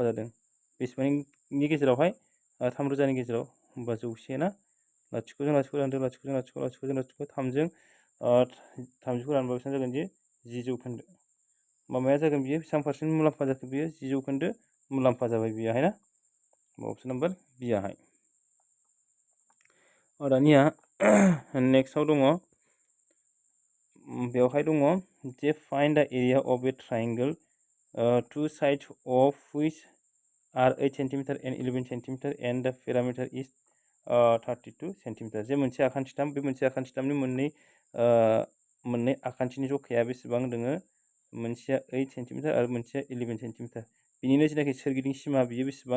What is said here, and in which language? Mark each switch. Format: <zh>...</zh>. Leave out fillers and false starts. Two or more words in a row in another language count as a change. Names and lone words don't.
<brx>जादों बेसेबांनि गेजेरावहाय 3000 नि गेजेराव होमबा 100 ना लाथिख'जों लाथिख' रानदों लाथिख'जों लाथिख' लाथिख'जों लाथिख' 3जों 30खौ रानबा बेसेबां जागोन जे 10 जौखोन्दो होमबा माया जागोन बियो बेसेबां पार्सेन्ट मुलाम्फा जाखो बियो 10 जौखोन्दो मुलाम्फा जाबाय बेहाय ना</brx> <en>option number B</en> <brx>आहाय दानिया नेक्स्टआव दङ बेवहाय दङ जे</brx> <en>find the area of a triangle two sides of which are 8 centimeter and 11 centimeter and the perimeter is 32 centimeter</en> <brx>जे मोनसे आखान्थिथाम बे मोनसे आखान्थिथामनि मोननै आखान्थिनि जखाया बेसेबां दोङो मोनसेया 8 सेन्टिमिटार आरो मोनसेया 11 सेन्टिमिटार बिनिनो जेनाखि सोरगिदिं सिमा बियो बेसेबां</brx>